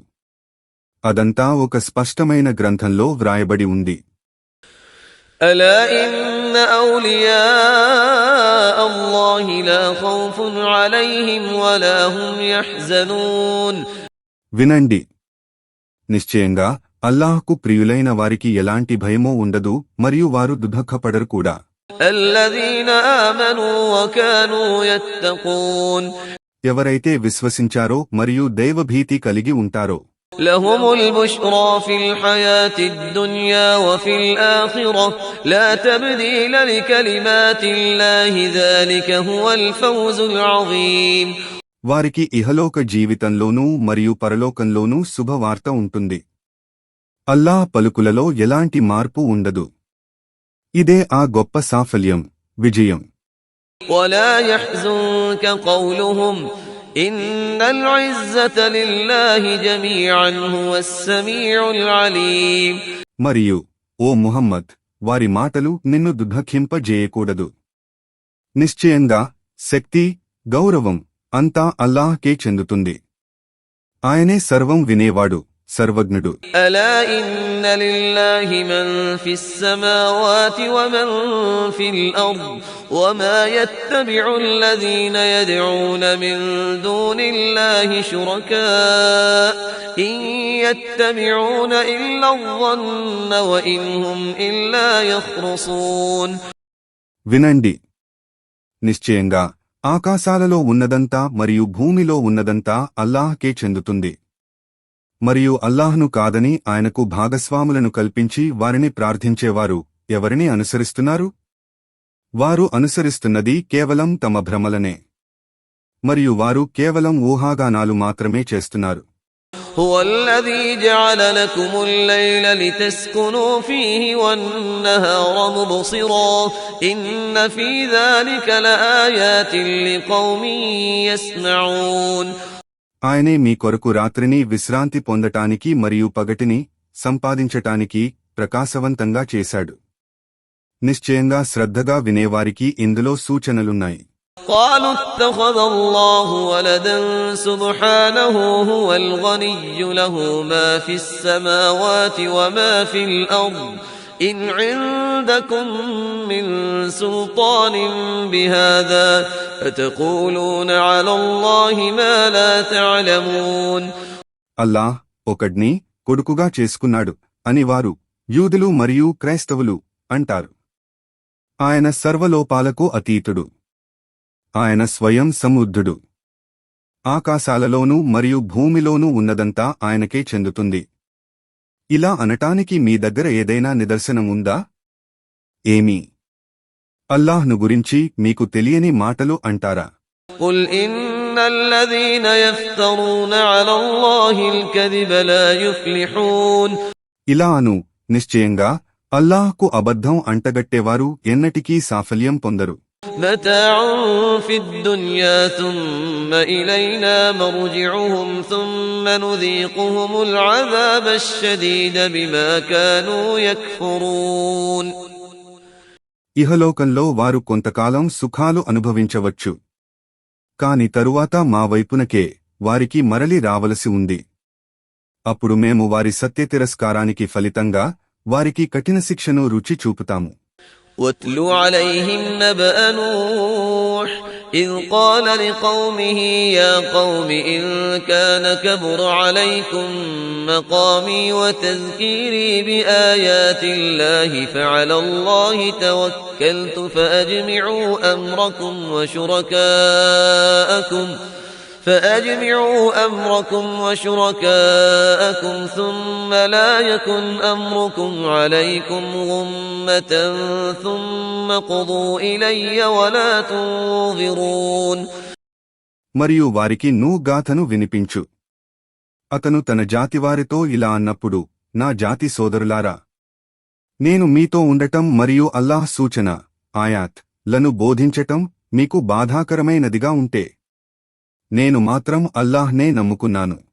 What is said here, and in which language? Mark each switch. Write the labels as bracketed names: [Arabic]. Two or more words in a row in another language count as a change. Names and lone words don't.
[Telugu] అదంతా ఒక స్పష్టమైన గ్రంథంలో వ్రాయబడి ఉంది. [Arabic] ألا إن أولياء الله لا خوف عليهم ولا هم يحزنون. [Telugu] వినండి, నిశ్చయంగా అల్లాహ్కు ప్రియులైన వారికి ఎలాంటి భయమూ ఉండదు మరియు వారు దుఃఖపడరు కూడా. [Arabic] الذين آمنوا وكانوا يتقون. [Telugu] ఎవరైతే విశ్వసించారో మరియు దైవభీతి కలిగి ఉంటారో [Arabic] لهم البشرى في الحياة الدنيا وفي الآخرة لا تبديل لكلمات الله ذلك هو الفوز العظيم. [Telugu] వారికి ఇహలోక జీవితంలోనూ మరియు పరలోకంలోనూ శుభవార్త ఉంటుంది. అల్లాహ్ పలుకులలో ఎలాంటి మార్పు ఉండదు. ఇదే ఆ గొప్ప సాఫల్యం, విజయం. [Arabic] ولا يحزنك قولهم إن العزة لله جميعا هو السميع العليم. [Telugu] మరియు ఓ ముహమ్మద్, వారి మాటలు నిన్ను దుఃఖింపజేయకూడదు. నిశ్చయంగా శక్తి, గౌరవం అంతా అల్లాహ్కే చెందుతుంది. ఆయనే సర్వం వినేవాడు, సర్వజ్ఞుడు. [Arabic] ألا إن لله من في السماوات ومن في الأرض وما يتبع الذين يدعون من دون الله شركاء إن يتبعون إلا الظن وإن هم إلا يخرصون. [Telugu] వినండి, నిశ్చయంగా ఆకాశాలలో ఉన్నదంతా మరియు భూమిలో ఉన్నదంతా అల్లాహ్కే చెందుతుంది. మరియు అల్లాహ్ను కాదని ఆయనకు భాగస్వాములను కల్పించి వారిని ప్రార్థించేవారు ఎవరిని అనుసరిస్తున్నారు? వారు అనుసరిస్తున్నది కేవలం తమ భ్రమలనే, మరియు వారు కేవలం ఊహాగానాలు మాత్రమే చేస్తున్నారు. [Arabic] هو الذي جعل لكم الليل لتسكنوا فيه والنهار مبصرا إن في ذلك لآيات لقوم يسمعون. [Telugu] ఆయనే మీ కొరకు రాత్రిని విశ్రాంతి పొందటానికి మరియు పగటిని సంపాదించటానికి ప్రకాశవంతంగా చేశాడు. నిశ్చయంగా శ్రద్ధగా వినేవారికి ఇందులో సూచనలున్నాయి. [Arabic] قالوا اتخذ الله ولدا سبحانه هو الغني له ما في السماوات وما في الأرض إن عندكم من سلطان بهذا فتقولون على الله ما لا تعلمون. [Telugu] అల్లాహ్ ఒకడ్ని కొడుకుగా చేసుకున్నాడు అని వారు యూదులు మరియు క్రైస్తవులు అంటారు. ఆయన సర్వలోపాలకు అతీతుడు. ఆయన స్వయం సమృద్ధుడు. ఆకాశాలలోనూ మరియు భూమిలోనూ ఉన్నదంతా ఆయనకే చెందుతుంది. ఇలా అనటానికి మీ దగ్గర ఏదైనా నిదర్శనం ఉందా? ఏమీ. అల్లాహ్ను గురించి మీకు తెలియని మాటలు అంటారా? [Arabic] قل إن الذين يفترون على الله الكذب لا يفلحون. [Telugu] ఇలా అను, నిశ్చయంగా అల్లాహ్కు అబద్ధం అంటగట్టేవారు ఎన్నటికీ సాఫల్యం పొందరు. [Arabic] متاع في الدنيا ثم إلينا مرجعهم ثم نذيقهم العذاب الشديد بما كانوا يكفرون. [Telugu] ఇహలోకంలో వారు కొంతకాలం సుఖాలు అనుభవించవచ్చు, కాని తరువాత మా వైపునకే వారికి మరలి రావలసి ఉంది. అప్పుడు మేము వారి సత్యతిరస్కారానికి ఫలితంగా వారికి కఠిన శిక్షను రుచి చూపుతాము. [Arabic] واتل عليهم نبأ نوح إذ قال لقومه يا قوم إن كان كبر عليكم مقامي وتذكيري بآيات الله فعلى الله توكلت فأجمعوا أمركم وشركاءكم ثم لا يكن أمركم عليكم غمة ثم قضوا إلي ولا تنظرون. [Telugu] మరియు వారికి నూహ్ గాథను వినిపించు. అతను తన జాతివారితో ఇలా అన్నప్పుడు, నా జాతి సోదరులారా, నేను మీతో ఉండటం మరియు అల్లాహ్ సూచన ఆయాత్ లను బోధించటం మీకు బాధాకరమైనదిగా ఉంటే, నేను మాత్రం అల్లాహ్నే నమ్ముకున్నాను.